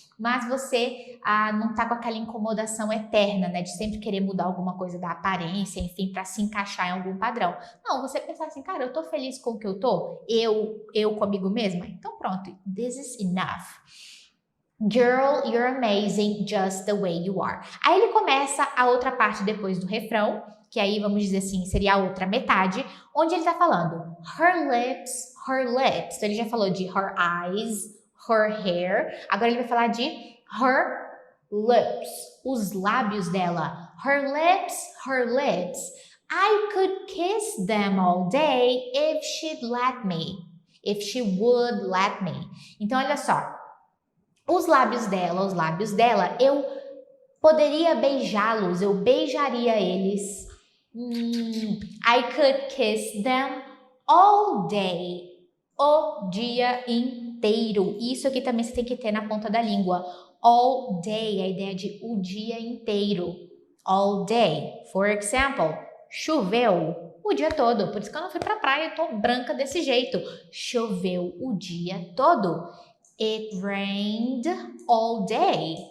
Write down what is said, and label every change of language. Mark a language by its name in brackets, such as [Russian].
[Portuguese] Mas você não tá com aquela incomodação eterna, né? De sempre querer mudar alguma coisa da aparência, enfim, para se encaixar em algum padrão. Não, você pensar assim, cara, eu tô feliz com o que eu tô? Eu comigo mesma? [English] Então pronto, this is enough. Girl, you're amazing just the way you are. [Portuguese] Aí ele começa a outra parte depois do refrão, que aí vamos dizer assim, seria a outra metade, onde ele tá falando her lips. Então ele já falou de her eyes, her hair. Agora ele vai falar de her lips, os lábios dela. [English] Her lips. I could kiss them all day if she'd let me. If she would let me. Então olha só. [Portuguese] Os lábios dela, eu poderia beijá-los, eu beijaria eles. [English] I could kiss them all day, o dia inteiro. [Portuguese] Isso aqui também você tem que ter na ponta da língua. All day, a ideia de o dia inteiro. All day. For example, choveu o dia todo. Por isso que eu não fui pra praia, eu tô branca desse jeito. Choveu o dia todo. It rained all day.